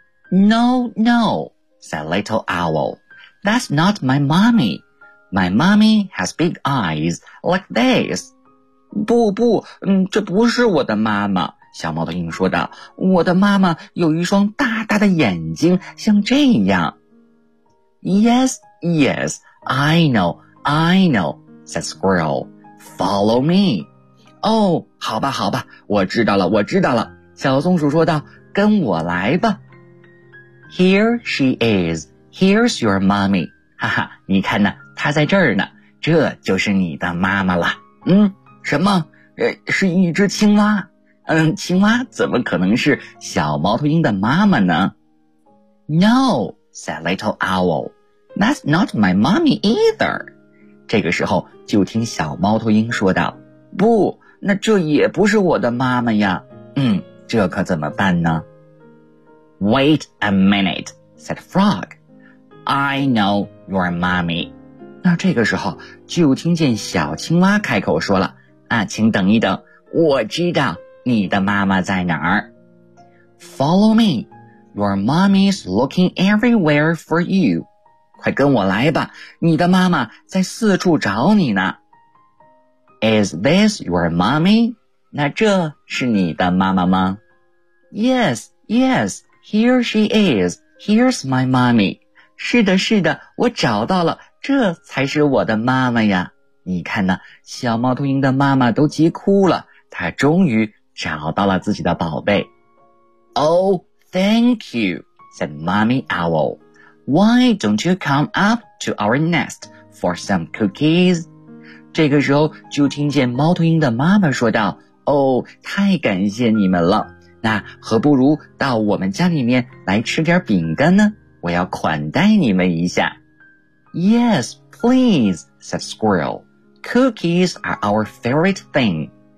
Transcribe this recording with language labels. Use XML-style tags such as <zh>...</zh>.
<en>No, no, said little owl. That's not my mommy. My mommy has big eyes like this.</en> <zh>不不，这不是我的妈妈，小猫头鹰说道，我的妈妈有一双大大的眼睛，像这样。</zh> <en>Yes, yes, I know, I know, said squirrel. Follow me.</en> <zh>哦，好吧好吧，我知道了我知道了，小松鼠说道，跟我来吧。</zh> <en>Here she is, here's your mommy.</en> <zh>哈哈，你看呢，她在这儿呢，这就是你的妈妈了。什么？是一只青蛙。青蛙怎么可能是小猫头鹰的妈妈呢？</zh> <en>No, said little owl. That's not my mommy either.</en> <zh>这个时候就听小猫头鹰说道，不，那这也不是我的妈妈呀。这可怎么办呢？</zh> <en>Wait a minute, said frog. I know your mommy.</en> <zh>那这个时候就听见小青蛙开口说了，请等一等，我知道你的妈妈在哪儿。</zh> <en>Follow me, your mommy's looking everywhere for you.</en> <zh>快跟我来吧，你的妈妈在四处找你呢。</zh> <en>Is this your mommy?</en> <zh>那这是你的妈妈吗？</zh> <en>Yes, yes, here she is, here's my mommy.</en> <zh>是的，是的，我找到了，这才是我的妈妈呀。你看呢，小猫头鹰的妈妈都急哭了，她终于找到了自己的宝贝。</zh> <en>Oh, thank you, said Mommy Owl. Why don't you come up to our nest for some cookies?</en> <zh>这个时候就听见猫头鹰的妈妈说道，哦，太感谢你们了，那何不如到我们家里面来吃点饼干呢？我要款待你们一下。</zh> <en>Yes, please, said Squirrel. Cookies are our favorite thing.</en>